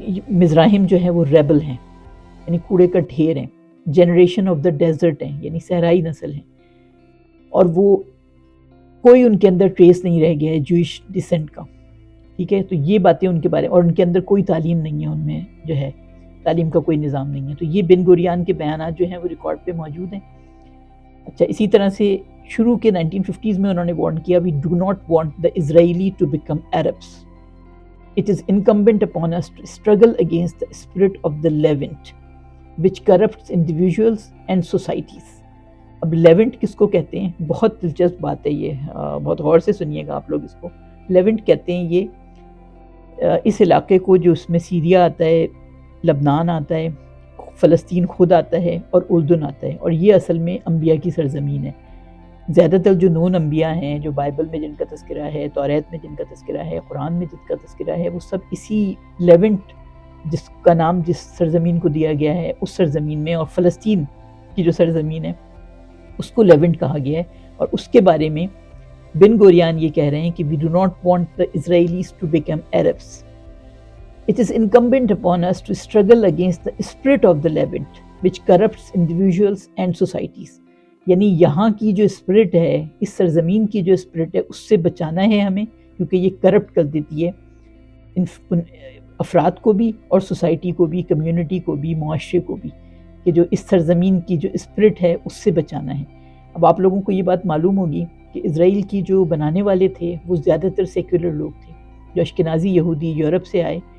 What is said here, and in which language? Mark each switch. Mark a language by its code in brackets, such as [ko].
[ur] مزراہم جو ہے وہ ریبل ہیں، یعنی کوڑے کا ڈھیر ہیں، [en] generation of the desert [ur] ہیں، یعنی صحرائی نسل ہیں، اور وہ کوئی ان کے اندر ٹریس نہیں رہ گیا ہے جوئش ڈسینٹ کا، ٹھیک ہے۔ تو یہ باتیں ان کے بارے، اور ان کے اندر کوئی تعلیم نہیں ہے، ان میں جو ہے تعلیم کا کوئی نظام نہیں ہے۔ تو یہ بن گوریان کے بیانات جو ہیں وہ ریکارڈ پہ موجود ہیں۔ اچھا، اسی طرح سے شروع کے 1950s میں انہوں نے وارن کیا، [en] we do not want the Israeli to become Arabs. It is incumbent upon us to struggle against the spirit of the Levant, which corrupts individuals and societies. [ur] اب لیونٹ کس کو کہتے ہیں؟ بہت دلچسپ بات ہے یہ، بہت غور سے سنیے گا آپ لوگ اس کو۔ لیونٹ کہتے ہیں یہ اس علاقے کو جو اس میں سیریا آتا ہے، لبنان آتا ہے، فلسطین خود آتا ہے، اور اردن آتا ہے، اور یہ اصل میں انبیاء کی سرزمین ہے۔ زیادہ تر جو نون انبیاء ہیں، جو بائبل میں جن کا تذکرہ ہے، توریت میں جن کا تذکرہ ہے، قرآن میں جن کا تذکرہ ہے، وہ سب اسی لیونٹ جس کا نام جس سرزمین کو دیا گیا ہے اس سرزمین میں، اور فلسطین کی جو سرزمین ہے اس کو لیونٹ کہا گیا ہے۔ اور اس کے بارے میں بن گوریان یہ کہہ رہے ہیں کہ [en] we do not want the Israelis to become Arabs. It is incumbent upon us to struggle against the spirit of the Levant, which corrupts individuals and societies. [ur] یعنی یہاں کی جو اسپرٹ ہے، اس سرزمین کی جو اسپرٹ ہے، اس سے بچانا ہے ہمیں، کیونکہ یہ کرپٹ کر دیتی ہے ان افراد کو بھی، اور سوسائٹی کو بھی، کمیونٹی کو بھی، معاشرے کو بھی، کہ جو اس سرزمین کی جو اسپرٹ ہے اس سے بچانا ہے۔ اب آپ لوگوں کو یہ بات معلوم ہوگی کہ اسرائیل کی جو بنانے والے تھے وہ زیادہ تر سیکولر لوگ تھے، جو اشکنازی یہودی یورپ سے آئے،